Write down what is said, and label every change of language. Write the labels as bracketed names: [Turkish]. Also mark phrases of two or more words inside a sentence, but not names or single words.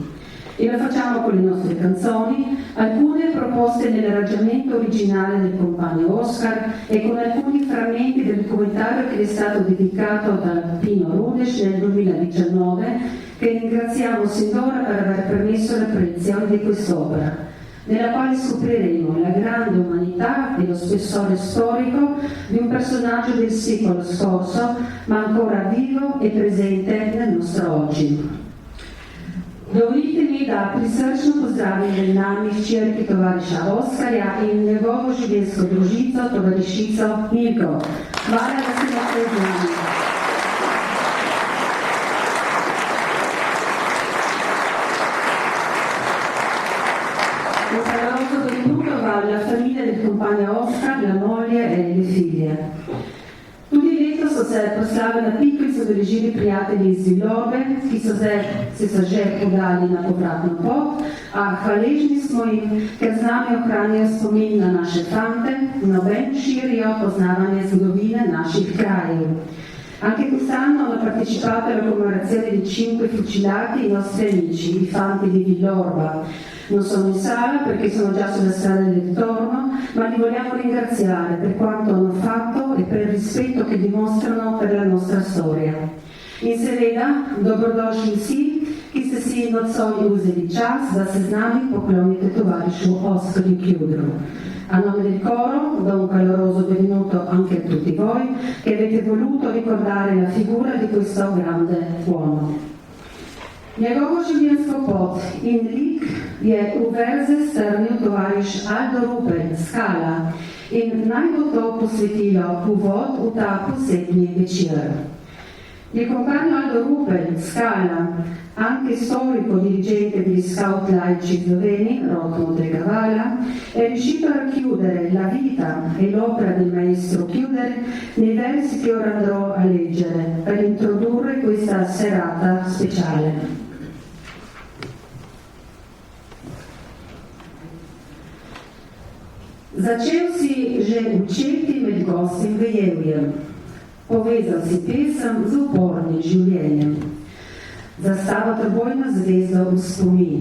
[Italian] E lo facciamo con le nostre canzoni, alcune proposte nell'arrangiamento originale del compagno Oskar e con alcuni frammenti del documentario che gli è stato dedicato da Pino Rudes nel 2019, che ringraziamo sin d'ora per aver permesso la proiezione di quest'opera, nella quale scopriremo la grande umanità e lo spessore storico di un personaggio del secolo scorso, ma ancora vivo e presente nel nostro oggi. [Slovenian] Dovolite mi, da prisrčno pozdravim med nami hčerki tovariša Oskarja in njegovo življenjsko družico, tovarišico Milko. Hvala, da ste lahko z nami. [Italian] Un caloroso benvenuto va alla famiglia del compagno Oskar, la moglie e le figlie. [Slovenian] Tudi letos so se proslave na Pikli so deležili prijatelji iz Vilobe, ki so se že podali na povratno pot, a hvaležni smo jim, ker z nami ohranjajo spomin na naše fante, noben širijo poznavanje zgodovine naših krajev. [Italian] Anche quest'anno hanno partecipato alla commemorazione di 5 fucilati i nostri amici, i fanti di Villorba. Non sono in sala perché sono già sulla strada del ritorno, ma li vogliamo ringraziare per quanto hanno fatto e per il rispetto che dimostrano per la nostra storia. [Slovenian] In seveda, dobrodošli vsi, ki ste si nocoj vzeli čas, da se z nami poklonite tovarišu Oskarju Kjudru. [Italian] A nome del coro do un caloroso benvenuto anche a tutti voi che avete voluto ricordare la figura di questo grande uomo. [Slovenian] Njegovo življenjsko pot in lik je v verze strnil tovariš Aldo Rupel, Scala, in naj bo to posvetilo uvod v ta posebni večer. [Italian] Il compagno Aldo Rupel, Scala, anche storico dirigente degli scout laici sloveni, Rotmo Tregavala, è riuscito a racchiudere la vita e l'opera del maestro Chiuder nei versi che ora andrò a leggere per introdurre questa serata speciale. [Slovenian] Začel si že učiti med gostim vejevjem, povezal si pesem z upornim življenjem. Zastava trobojno zvezdo v spomin.